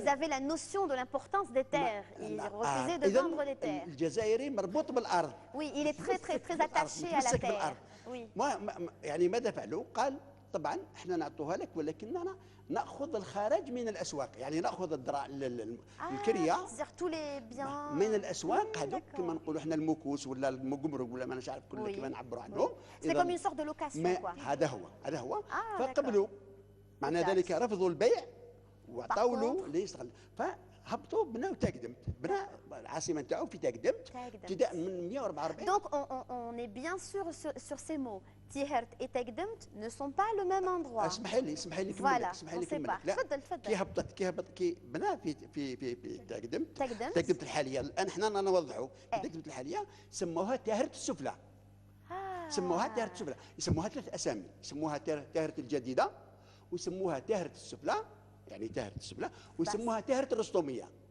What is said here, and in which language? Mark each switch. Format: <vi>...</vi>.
<fr>ils avaient la notion de l'importance des terres, ils refusaient de vendre les terres.</fr> <ar>الجزائري مربوط بالارض.</ar> <fr>Oui, il est très attaché à la terre. Oui.</fr> <ar>يعني ماذا فعلوا؟ قال طبعا احنا نعطوها لك، ولكننا ناخذ الخارج من الاسواق، يعني ناخذ الكريه من الاسواق هذوك كما نقولوا احنا المكوس ولا المقمرق ولا ما نعرف كل كيف نعبروا عنهم.</ar> <fr>سي كوم اون سورت دو لوكاسيون كوا.</fr> <ar>هذا هو فقبلوا، معنى ذلك رفضوا البيع وعطاو له ليشتغل، فهبطوا بناو تاقدمت، بنى العاصمه نتاعو في تاقدمت ابتداء من 144.</ar> <fr>Donc on est bien sûr sur ces mots. Tihert et Taqdemt ne sont pas le même endroit.</fr> <ar>اسمحي لي</ar> <fr>Voilà, on sait pas. تفضل.</fr> <ar>كي بنى في تاقدمت الحاليه. الان احنا نوضحوا تاقدمت الحاليه سموها تهرت السفلى. سموها تهرت السفلى، يسموها ثلاث اسامي، يسموها تهرت الجديده، ويسموها تهرت السفلى، يعني تهرت السفلى، ويسموها تهرت الرستوميه.</ar>